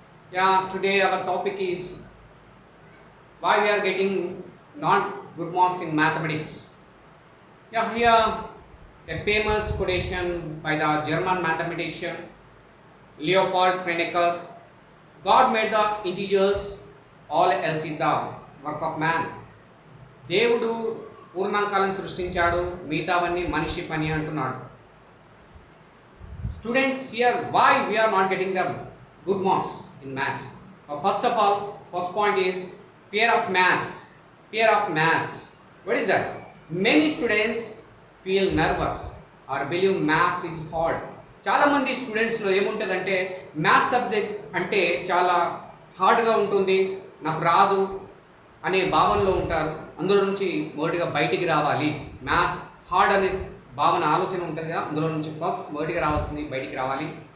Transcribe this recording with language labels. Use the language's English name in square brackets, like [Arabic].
[English] Yeah, today our topic is why we are getting not good marks in mathematics. Yeah, here a famous quotation by the German mathematician Leopold Kronecker. God made the integers, all else is the work of man. [Telugu] దేవుడు పూర్ణాంకాలను సృష్టించాడు, మిగతావన్నీ మనిషి పని అంటున్నాడు. [English] Students, here why we are not getting the good marks in maths? First of all, first point is fear of maths. Fear of maths. What is that? Many students feel nervous or believe maths is hard. [Telugu] చాలా మంది స్టూడెంట్స్లో ఏముంటుందంటే maths subject అంటే చాలా హార్డ్గా ఉంటుంది, నాకు రాదు అనే భావనలో ఉంటారు. అందులో నుంచి మొదటిగా బయటికి రావాలి. మ్యాథ్స్ హార్డ్ అనే భావన ఆలోచన ఉంటుంది కదా, అందులో నుంచి ఫస్ట్ మొదటిగా రావాల్సింది బయటికి రావాలి.